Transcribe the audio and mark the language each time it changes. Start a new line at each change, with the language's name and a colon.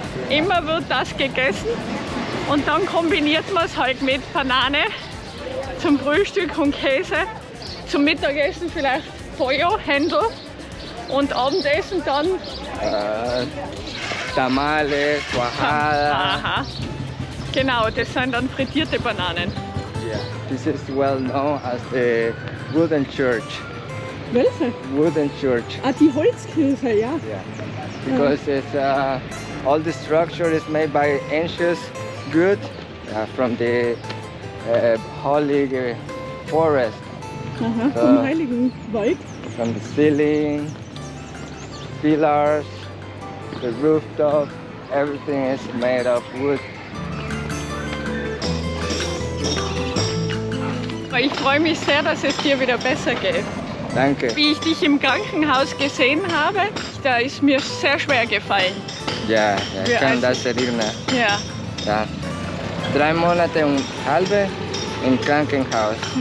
German: Immer wird das gegessen und dann kombiniert man es halt mit Banane zum Frühstück und Käse, zum Mittagessen vielleicht Pollo, Händel und Abendessen dann
Spanish: Tamales, Cuajada.
German: Aha. Genau, das sind dann frittierte Bananen.
English: Yeah. This is well known as the wooden church.
German: Welche?
English: Wooden church.
German: Ah, die Holzkirche, ja.
English: Yeah. Because it's all the structure is made by ancient wood from the holy forest.
German: Aha, vom Heiligen Wald.
English: From the ceiling, pillars, the rooftop, everything is made of wood.
German: Ich freue mich sehr, dass es dir wieder besser geht. Danke. Wie ich dich im Krankenhaus gesehen habe, da ist mir sehr schwer gefallen. Ja, ich Ja, kann also- das erinnern. Ja, Ja. 3 Monate und halbe im Krankenhaus.